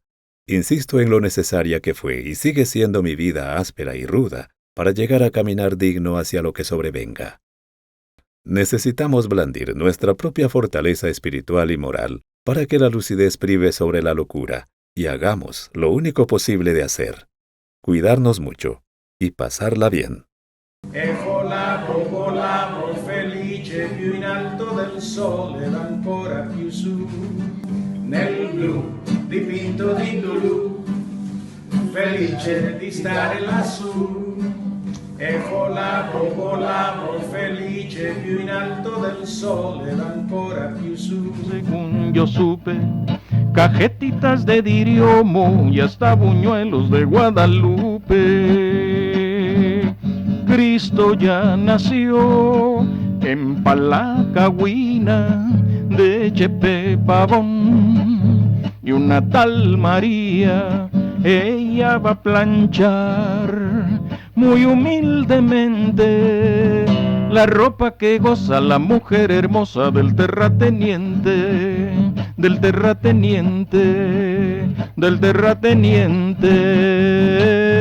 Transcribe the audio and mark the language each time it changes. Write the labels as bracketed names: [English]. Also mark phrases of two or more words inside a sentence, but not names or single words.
[Spanish] Insisto en lo necesaria que fue y sigue siendo mi vida áspera y ruda para llegar a caminar digno hacia lo que sobrevenga. Necesitamos blandir nuestra propia fortaleza espiritual y moral para que la lucidez prive sobre la locura y hagamos lo único posible de hacer: cuidarnos mucho y pasarla bien. [Italian] E volavo felice più in alto del sole ed ancora più su, nel blu dipinto di Lulu, felice di stare lassù. E volavo felice più in alto del sole ed ancora più su. [Spanish] Según yo supe, cajetitas de Diriomo y hasta buñuelos de Guadalupe. Cristo ya nació en Palacagüina de Chepe Pavón, y una tal María, ella va a planchar muy humildemente la ropa que goza la mujer hermosa del terrateniente, del terrateniente, del terrateniente.